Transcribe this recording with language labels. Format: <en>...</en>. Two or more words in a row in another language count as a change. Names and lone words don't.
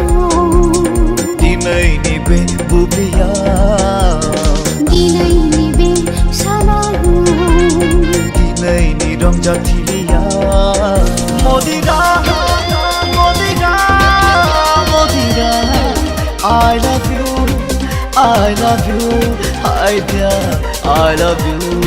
<brx>दिनैनि बे बुब्लियाव दिनैनि बे सानाव दिनैनि रंजाथिलियाव मदिरा मदिरा मदिरा</brx> <en>I love you I love you I dear I love you</en>